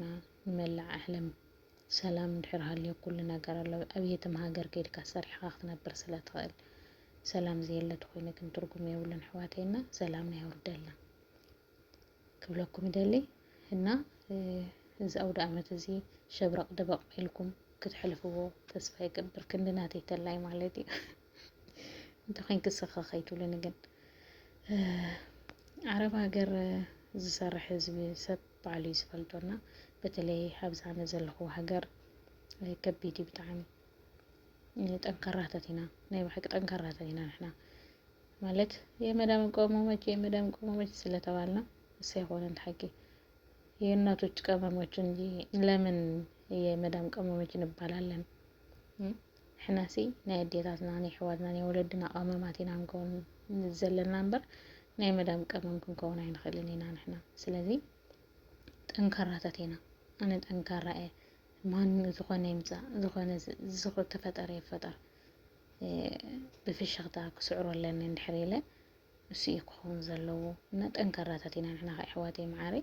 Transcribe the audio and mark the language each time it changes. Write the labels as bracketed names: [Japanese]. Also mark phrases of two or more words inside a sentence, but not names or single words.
[Tigrinya] ንመላእ ዓለም ሰላም እንድሕር ሃልዮ ኩሉ ነገር ኣሎ ኣብ የትም ሃገር ከይድካ ሰሪሕካ ክትነብር ስለትኽእል ሰላም ዘየለት ኮይኑ ግን ትርጉም የብሉን ሕዋተይና ሰላምና ይወርደልና ክብለኩም ይደሊ እና እዚ ኣውደ ዓመት እዚ ሸብረቕ ደበቕ ኢልኩም ክትሕልፍዎ ተስፋ ይገብር ክንድናተይ ተላይ ማለት እዩ እንተ ኮይንክ ስኻ ከይትብሉኒ ግን ዓረብ ሃገር ዝሰርሕ ህዝቢ ሰብ ባዕሉ ዝፈልጦና በተለይ ኣብዛነ ዘለኹ ሃገር ከቢድ ብጣዕሚ ጠንካራታት ኢና ናይ ባሕቂ ጠንካራታት ኢና ንሕና ማለት [Amharic] የመዳም ቀመሞች ስለተባልና ሳይሆን ተሐቂ የእናቶች ቀመሞች እንጂ ለምን የመዳም ቀመሞች እንባላለን [Tigrinya] ሕናሲ ናይ አዴታትና ናይ ሕዋትና ናይ ወለድና ቀመማት ኢና እንከውን ዘለና እምበር ናይ መዳም ቀመም ክንከውን ኣይንኽእልን ኢና ንሕና ስለዚ ጠንካራታት ኢና ኣነ ጠንካራ እየ ማን ዝኾነ ይምፃእ ዝኾነ ተፈጠረ ይፈጠር ብፍሽኽታ ክስዕሮ ኣለና እንድሕር ኢለ እሱ እዩ ክኸውን ዘለዎ እና ጠንካራታት ኢና ንሕና ሕዋተይ ማዕረይ